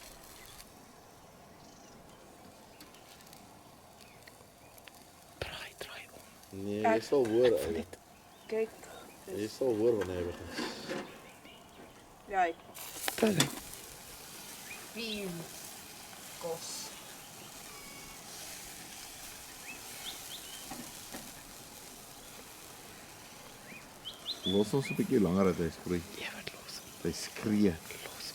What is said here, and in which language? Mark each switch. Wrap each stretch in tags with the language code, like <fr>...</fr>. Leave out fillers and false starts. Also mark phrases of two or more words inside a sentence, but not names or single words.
<nl>Draai om. Nee, je zal horen eigenlijk. Kijk. Je zal horen wanneer we gaan. Ja, Dat is hij.</nl> <af>4 kos. Los ons 'n bietjie langer dat hy skree. Ja, wat los. Hy skree. Los.</af>